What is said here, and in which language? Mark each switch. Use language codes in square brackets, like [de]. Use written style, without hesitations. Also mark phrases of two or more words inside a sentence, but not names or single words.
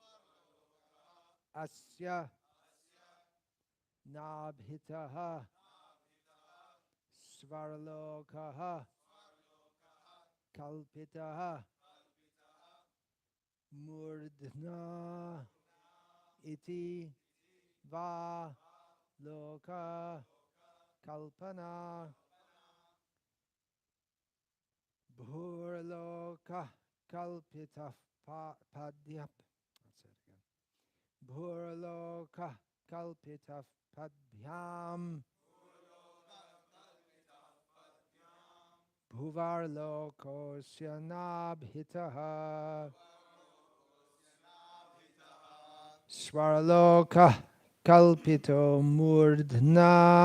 [sa] Asya Nabhitaha Svarlokaha Kalpitaha Murdhna Iti Va Loka Kalpana Bhurloka Kalpita Padyap. [en] Let's say it again. [sa] Bhurloka Kalpita Padbhyam Bhuvarlokosya Nabhitaha Svarloka Kalpito Murdhna